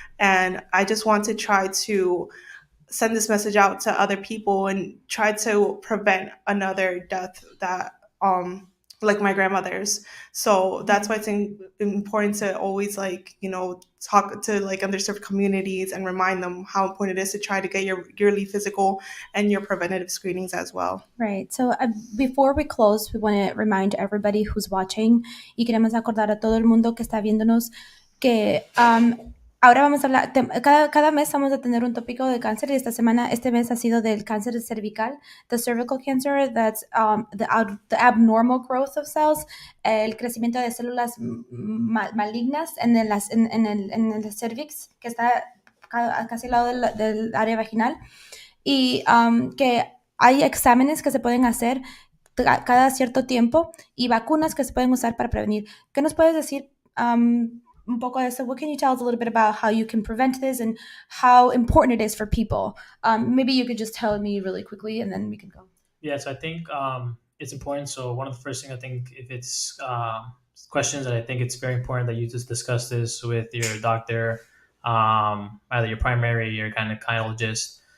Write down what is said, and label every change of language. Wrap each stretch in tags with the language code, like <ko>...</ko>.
<en>And I just want to try to send this message out to other people and try to prevent another death that, like my grandmother's. So that's why it's important to always talk to underserved communities and remind them how important it is to try to get your yearly physical and your preventative screenings as well. Right. So before we close, we want to remind everybody who's watching,</en> <es>y queremos acordar a todo el mundo que está viéndonos que ahora vamos a hablar, cada mes vamos a tener un tópico de cáncer, y este mes ha sido del cáncer cervical,</es> <en>the cervical cancer, that's the abnormal growth of cells,</en> <es>el crecimiento de células malignas en el cervix, que está casi al lado del área vaginal, y que hay exámenes que se pueden hacer cada cierto tiempo y vacunas que se pueden usar para prevenir. ¿Qué nos puedes decir un poco de eso?</es> <en>What can you tell us a little bit about how you can prevent this and how important it is for people? Maybe you could just tell me really quickly and then we can go. Yes, I think it's important. So one of the first things, I think, if it's questions, that I think it's very important that you just discuss this with your doctor, either your primary, your gynecologist.</en>